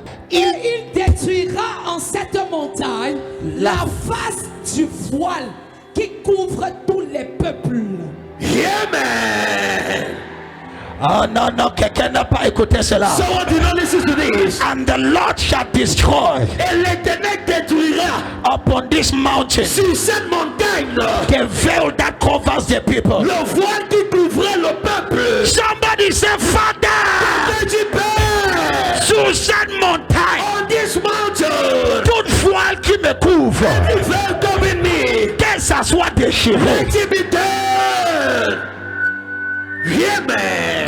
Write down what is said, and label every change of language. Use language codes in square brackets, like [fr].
[fr] il détruira en cette montagne la face du voile qui couvre tous les peuples. Amen. Oh non, non, quelqu'un n'a pas écouté cela. [en] Someone did not listen to this. And the Lord shall destroy [fr] Et l'Éternel détruira [en] upon this mountain [fr] sur cette montagne [en] the veil that covers the people. [fr] le voile qui couvrait le peuple. [en] Somebody say, Father, [fr] Que tu pères, sur cette montagne, [en] on this mountain, [fr] toute voile qui me couvre, [en] every veil covering me, [fr] que ça soit déchiré. [en] let it be done. Amen.